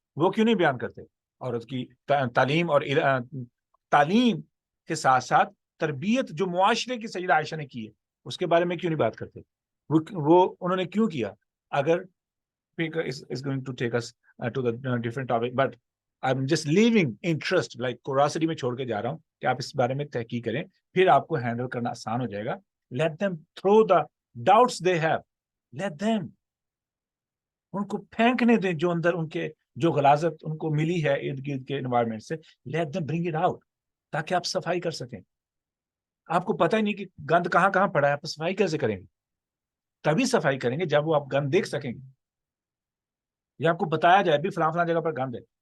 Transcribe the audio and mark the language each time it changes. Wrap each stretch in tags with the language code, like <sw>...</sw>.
<ur>وہ کیوں نہیں بیان کرتے؟ عورت کی تعلیم اور تعلیم کے ساتھ ساتھ تربیت جو معاشرے کی سیدہ عائشہ نے کی ہے, اس کے بارے میں کیوں نہیں بات کرتے؟ وہ انہوں نے کیوں کیا؟ اگر</ur> <en>is going to take us to the different topic, but I'm just leaving interest, like curiosity</en> <ur>میں چھوڑ کے جا رہا ہوں کہ آپ اس بارے میں تحقیق کریں, پھر آپ کو ہینڈل کرنا آسان ہو جائے گا.</ur> <en>Let them throw the doubts they have. Let them,</en> <ur>ان کو پھینکنے دیں جو اندر ان کے جو غلاظت ان کو ملی ہے ارد گرد کے انوائرمنٹ سے.</ur> <en>Let them bring it out</en> <ur>تاکہ آپ صفائی کر سکیں. آپ کو پتہ ہی نہیں کہ گند کہاں کہاں پڑا ہے, آپ صفائی کیسے کریں گے؟ تبھی صفائی کریں گے جب وہ آپ گند دیکھ سکیں گے, یا آپ کو بتایا جائے بھی فلاں فلاں جگہ پر گند ہے.</ur>